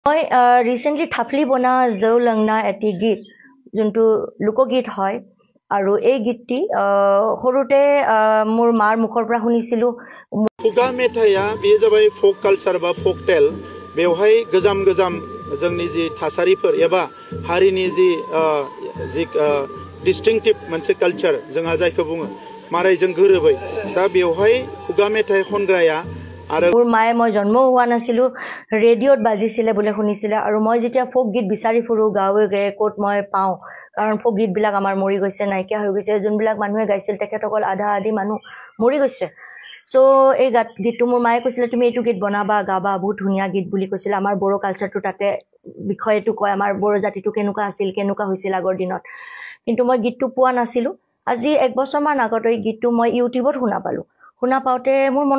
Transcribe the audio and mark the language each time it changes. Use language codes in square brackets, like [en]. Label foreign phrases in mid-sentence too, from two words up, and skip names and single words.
[as] মই ৰিসেন্টলি থাপলি বনা জৌ লংনা এটি গীত যোনটো লোকগীত হয় আৰু এই গীতটি সৰুতে মোৰ মাৰ মুখৰ পৰা শুনিছিলো [brx] खुगा मेथाइया बेयो जाबाय [en] folk culture [brx] बा [en] folk tale [brx] बेवहाय गोजाम जोंनि जि थासारिफोर एबा हारिनि जि डिस्टिंक्टिव मोनसे कालचार जोंहा जायखौ बुङो मारायजों गोरोबै दा बेवहाय खुगा मेथाइ खनग्राया আৰু [as] মোৰ মায়ে মই জন্ম হোৱা নাছিলো ৰেডিঅ'ত বাজিছিলে বুলি শুনিছিলে আৰু মই যেতিয়া ফোক গীত বিচাৰি ফুৰো গাঁৱে গাঁৱে ক'ত মই পাওঁ কাৰণ ফোক গীতবিলাক আমাৰ মৰি গৈছে নাইকিয়া হৈ গৈছে যোনবিলাক মানুহে গাইছিল তেখেতসকল আধা আধি মানুহ মৰি গৈছে সো এই গীতটো মোৰ মায়ে কৈছিলে তুমি এইটো গীত বনাবা গাবা বহুত ধুনীয়া গীত বুলি কৈছিল আমাৰ বড়ো কালচাৰটো তাতে বিষয়টো কয় আমাৰ বড়ো জাতিটো কেনেকুৱা আছিল কেনেকুৱা হৈছিল আগৰ দিনত কিন্তু মই গীতটো পোৱা নাছিলো আজি এক বছৰমান আগত এই গীতটো মই ইউটিউবত শুনা পাওঁতে মোৰ মনত